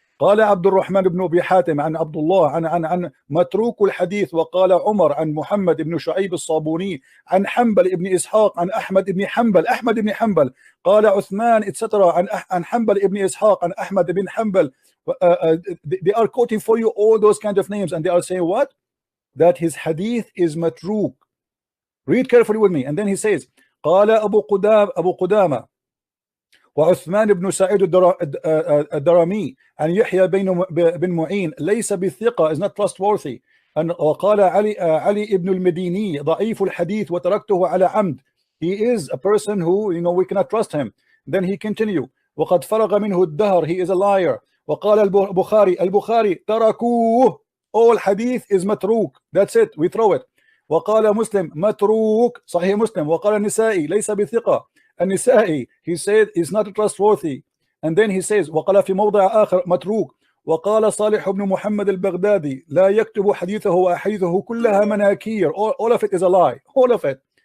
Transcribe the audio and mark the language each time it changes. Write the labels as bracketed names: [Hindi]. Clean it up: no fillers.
[Arabic] قال عبد الرحمن بن أبي حاتم عن عبد الله عن متروك الحديث، وقال عمر عن محمد بن شعيب الصابوني عن حنبل ابن إسحاق عن أحمد بن حنبل قال عثمان etc. عن حنبل ابن إسحاق عن أحمد بن حنبل. [English] They are quoting for you all those kind of names, and they are saying what? That his hadith is matruk. Read carefully with me. And then he says [Arabic] قال أبو قدامة وعثمان بن سعيد الدرمي عن يحيى بن معين ليس بالثقة, [English] is not trustworthy. [Arabic] وقال علي ابن المديني ضعيف الحديث وتركته على عمد. [English] He is a person who, you know, we cannot trust him. Then he continue [Arabic] وقد فرغ منه الدهر, [English] he is a liar. [Arabic] وقال البخاري تركوه, [English] all hadith is matruk, that's it, we throw it. [Arabic] وقال مسلم متروك, صحيح مسلم. وقال النسائي ليس بثقة, النسائي [English] he said is not trustworthy. And then he says [Arabic] وقال في موضع آخر متروك. وقال صالح بن محمد البغدادي لا يكتب حديثه وأحاديثه كلها مناكير, [English] all of it is a lie, all of it.